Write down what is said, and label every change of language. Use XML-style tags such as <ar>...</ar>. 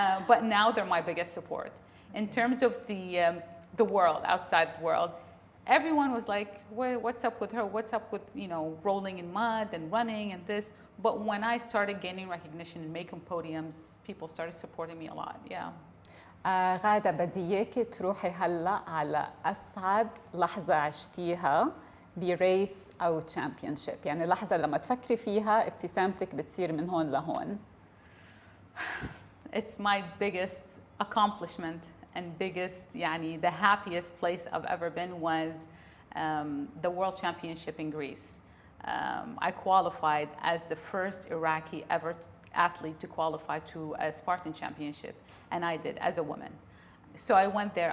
<en>But now they're my biggest support. In terms of the world, outside the world, everyone was like, what's up with her? What's up with, rolling in mud and running and this? But when I started gaining recognition and making podiums, people started supporting me a lot, yeah.</en> <ar>غادة بدي إياكي تروحي هلا على أسعد لحظة عشتيها بريس أو تشامبيونشيب، يعني لحظة لما تفكري فيها ابتسامتك بتصير من هون لهون.</ar> <en>It's my biggest accomplishment and biggest, the happiest place I've ever been was the World Championship in Greece. I qualified as the first Iraqi ever athlete to qualify to a Spartan Championship, and I did as a woman. So I went there.</en>